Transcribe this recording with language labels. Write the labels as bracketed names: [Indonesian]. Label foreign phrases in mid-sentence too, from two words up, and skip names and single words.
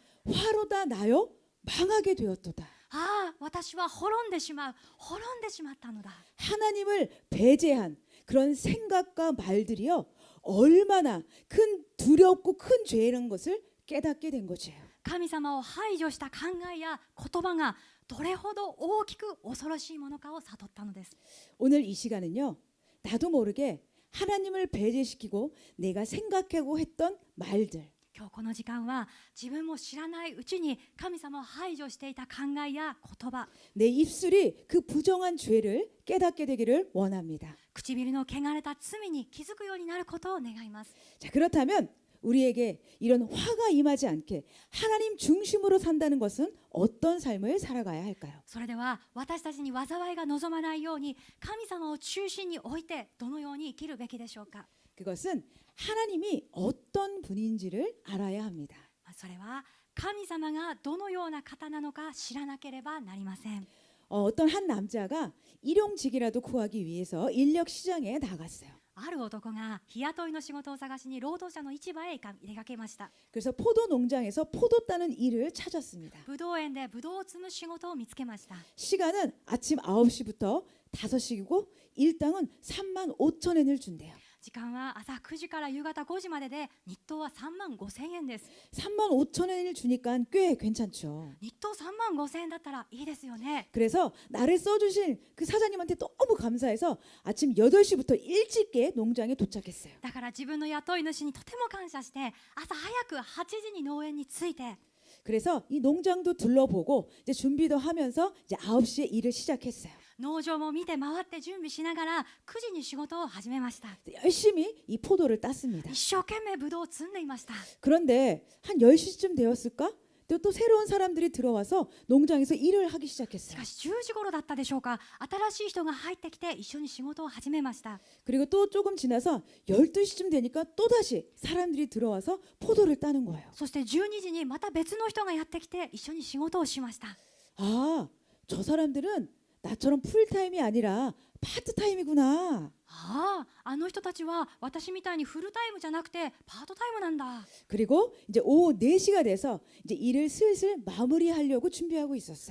[Korean] 화로다 나여 망하게 되었도다. [Japanese] ああ私は滅んでしまったのだ。 [Korean] 하나님을 배제한 그런 생각과 말들이요. 얼마나 큰 두렵고 큰 죄라는 것을 깨닫게 된 거지요. [Japanese] 神様を排除した考えや言葉がどれほど大きく恐ろしいものかを悟ったのです。 [Korean] 오늘 이 시간은요. 나도 모르게 하나님을 배제시키고 내가 생각하고 했던 말들, [Japanese] 今日この時間は自分も知らないうちに神様を排除していた考えや言葉、 [Korean] 내 입술이 그 부정한 죄를 깨닫게 되기를 원합니다. [Japanese] 唇の汚れた罪に気づくようになることを願います。 [Korean] 자, 그렇다면 우리에게 이런 화가 임하지 않게 하나님 중심으로 산다는 것은 어떤 삶을 살아가야 할까요? [Japanese] それでは私たちに災いが望まないように神様を中心に置いてどのように生きるべきでしょうか。 [Korean] 그것은 하나님이 어떤 분인지를 알아야 합니다. [Japanese] それは神様がどのような方なのか知らなければなりません。 [Korean] 어떤 한 남자가 일용직이라도 구하기 위해서 인력 시장에 나갔어요. [Japanese] ある男が日雇いの仕事を探しに労働者の市場へ出かけました。 [Korean] 그래서 포도 농장에서 포도 따는 일을 찾았습니다. [Japanese] ぶどう園でぶどうを摘む仕事を見つけました。 [Korean] 시간은 아침 9시부터 5시이고 일당은 35,000엔을 준대요. [Japanese] 時間は朝9時から夕方5時までで日当は3万5千円です。 [Korean] 35,000엔을 주니까 꽤 괜찮죠. [Japanese] 日当3万5千円だったらいいですよね。 [Korean] 그래서 나를 써주신 그 사장님한테 너무 감사해서 아침 8시부터 일찍게 농장에 도착했어요. [Japanese] だから自分の雇い主にとても感謝して朝早く8時に農園に着いて [Korean] 그래서 이 농장도 둘러보고 이제 준비도 하면서 이제 9시에 일을 시작했어요. [Japanese] 農場も見て回って準備しながら9時に仕事を始めました。 [Korean] 열심히 이 포도를 땄습니다. [Japanese] 一生懸命ぶどうを摘んでいました。 [Korean] 그런데 한 10시쯤 되었을까? 또 새로운 사람들이 들어와서 농장에서 일을 하기 [Japanese] し [Korean] 시작했어요. [Japanese] かし10時頃だったでしょうか。新しい人が入ってきて一緒に仕事を始めました。 [Korean] 그리고 또 조금 지나서 12시쯤 되니까 또다시 사람들이 들어와서 포도를 따는 거예요. [Japanese] そして12時にまた別の人がやってきて一緒に仕事をしました。 [Korean] 아, 저 사람들은 나처럼 풀타임이 아니라 파트타임이구나. [Japanese] ああ、あの人たちは私みたいにフルタイムじゃなくてパートタイムなんだ。 [Korean] 그리고 이제 오후 4시가 돼서 이제 일을 슬슬 마무리하려고 준비하고 있었어요.